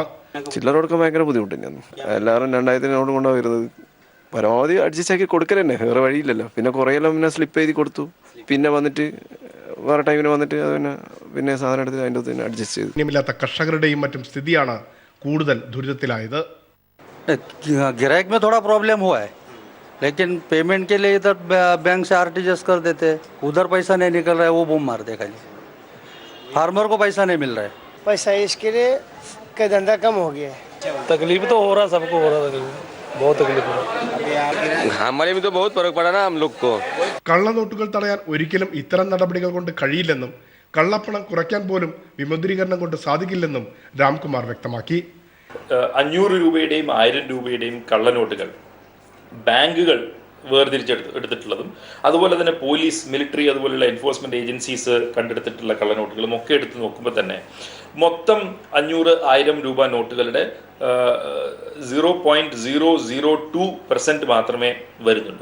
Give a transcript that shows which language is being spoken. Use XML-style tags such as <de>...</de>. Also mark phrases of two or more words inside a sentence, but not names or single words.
<ml>ചില്ലറ കൊടുക്കാൻ ഭയങ്കര ബുദ്ധിമുട്ട് തന്നെയാണ്. എല്ലാവരും 2000 നോട്ട് കൊണ്ടാണ് വരുന്നത്. പരമാവധി അഡ്ജസ്റ്റ് ആക്കി കൊടുക്കൽ തന്നെ, വേറെ വഴിയില്ലല്ലോ. പിന്നെ കുറേയെല്ലാം പിന്നെ സ്ലിപ്പ് എഴുതി കൊടുത്തു, പിന്നെ വന്നിട്ട് വേറെ ടൈമിന് വന്നിട്ട് പിന്നെ സാധനം എടുത്ത് അതിൻ്റെ തന്നെ അഡ്ജസ്റ്റ് ചെയ്തു. ഇനിമില്ലാത്ത കർഷകരുടെയും മറ്റും സ്ഥിതിയാണ് കൂടുതൽ ദുരിതത്തിലായത്.</ml> <hi>गिराइक में थोड़ा प्रॉब्लम हुआ है, लेकिन पेमेंट के लिए इधर बैंक से आरटीजीएस कर देते, उधर पैसा नहीं निकल रहा है, वो बूम मार दे खाली। फार्मर को पैसा नहीं मिल रहा है, पैसा इसके लिए का धंधा कम हो गया है। तकलीफ तो हो रहा, सबको हो रहा, तकलीफ बहुत तकलीफ हो रहा। हमारे में तो बहुत फर्क पड़ा ना हम लोग को.</hi> <ml>കള്ളനോട്ടുകൾ തടയാൻ ഒരിക്കലും ഇത്തരം നടപടികൾ കൊണ്ട് കഴിയില്ലെന്നും കള്ളപ്പണം കുറയ്ക്കാൻ പോലും വിമുദ്രീകരണം കൊണ്ട് സാധിക്കില്ലെന്നും രാംകുമാർ വ്യക്തമാക്കി. 500 രൂപയുടെയും 1000 രൂപയുടെയും കള്ളനോട്ടുകൾ ബാങ്കുകൾ വേർതിരിച്ചെടുത്തിട്ടുള്ളതും അതുപോലെ തന്നെ പോലീസ്, മിലിറ്ററി, അതുപോലെയുള്ള എൻഫോഴ്സ്മെന്റ് ഏജൻസീസ് കണ്ടെടുത്തിട്ടുള്ള കള്ളനോട്ടുകളും ഒക്കെ എടുത്ത് നോക്കുമ്പോൾ തന്നെ മൊത്തം 500-1000 രൂപ നോട്ടുകളുടെ 0.002% മാത്രമേ വരുന്നുള്ളൂ.</ml>